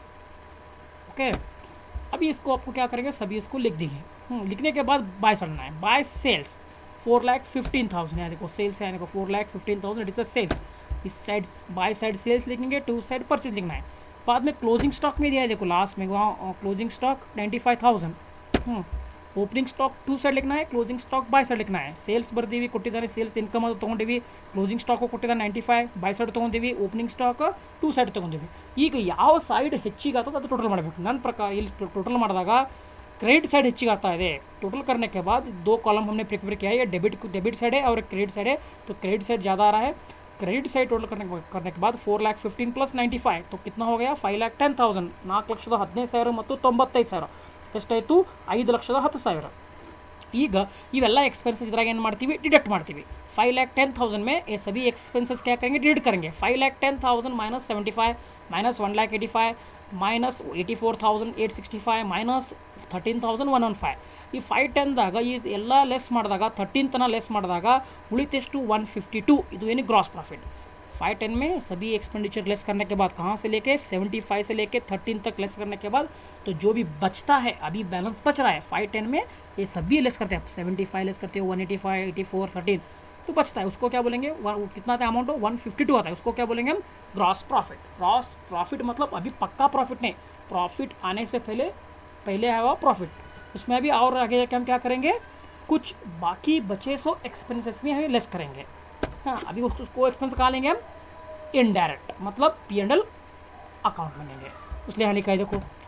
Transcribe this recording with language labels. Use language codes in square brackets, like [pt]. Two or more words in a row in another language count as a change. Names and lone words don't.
[hi] ओके अभी इसको आपको क्या करेंगे सभी इसको लिख दीजिए लिखने के बाद बाय करना है [en] by sales [hi] 4,15,000 यहाँ देखो सेल्स है देखो 4,15,000 [en] it is a sales this side by side sales [hi] लिखेंगे [en] to side purchase [hi] लिखना है बाद में [en] closing stock [hi] में दिया है देखो लास्ट में वहाँ [en] closing stock [hi] 95,000 [en] opening stock to side [hi] लिखना है [en] closing stock by side [hi] लिखना है [kn] ಸೇಲ್ಸ್ ಬರ್ದೀವಿ ಕೊಟ್ಟಿದ್ದಾರೆ [en] sales income [kn] ಅದು ತೊಗೊಂಡಿವಿ ಕ್ಲೋಸಿಂಗ್ ಸ್ಟಾಕು ಕೊಟ್ಟಿದ್ದಾರೆ 95 [en] by side [kn] ತೊಗೊಂಡಿವಿ [en] opening stock to side [kn] ತೊಗೊಂಡಿವಿ ಈಗ ಯಾವ ಸೈಡ್ ಹೆಚ್ಚಿಗೆ ಆಗ್ತದೆ ಅದು ಟೋಟಲ್ ಮಾಡಬೇಕು ನನ್ನ ಪ್ರಕಾರ ಇಲ್ಲಿ ಟೋಟಲ್ ಮಾಡಿದಾಗ [en] credit side [hi] ಹೆಚ್ಚಿಗೆ आता है टोटल करने के बाद दो कॉलम हमने प्रिपेयर किया है ये [en] debit side [hi] है और [en] credit side [hi] है तो [en] credit side [hi] ज़्यादा आ रहा है [en] credit side total [hi] करने के बाद 4,15,000 प्लस 95 तो कितना हो गया 5,10,000 4,15,000 [kn] ಮತ್ತು 95,000 ಎಷ್ಟಾಯಿತು 5,10,000 ಈಗ ಇವೆಲ್ಲ [hi] एक्सपेंसेस इधर [kn] ಏನು ಮಾಡ್ತೀವಿ डिडक्ट ಮಾಡ್ತೀವಿ [hi] 5,10,000 में ये सभी एक्सपेंसेस क्या करेंगे डिडक्ट करेंगे 5,10,000 माइनस 75 माइनस 1,85,000 माइनस [kn] 84,865 माइनस 13,115 ಈ 510ದಾಗ ಈ ಎಲ್ಲ ಲೆಸ್ ಮಾಡಿದಾಗ 13 ತನ ಲೆಸ್ ಮಾಡಿದಾಗ ಉಳಿತೆಷ್ಟು 152 ಇದು ಏನು [en] gross profit [hi] 510 में सभी एक्सपेंडिचर लेस करने के बाद कहाँ से लेके 75 से लेके 13 तक लेस करने के बाद तो जो भी बचता है अभी बैलेंस बच रहा है 510 में ये सभी लेस करते हैं 75 लेस करते हो 185 84 13 तो बचता है उसको क्या बोलेंगे कितना था अमाउंट हो 152 आता है उसको क्या बोलेंगे हम [en] gross profit [hi] मतलब अभी पक्का प्रॉफिट नहीं प्रॉफिट आने से पहले आया हुआ प्रॉफिट उसमें अभी और आगे जाके हम क्या करेंगे कुछ बाकी बचे सो एक्सपेंसेस में हमें लेस करेंगे हाँ अभी उसको एक्सपेंस कहाँ लेंगे हम इनडायरेक्ट मतलब P&L अकाउंट में लेंगे इसलिए यहाँ लिखा है देखो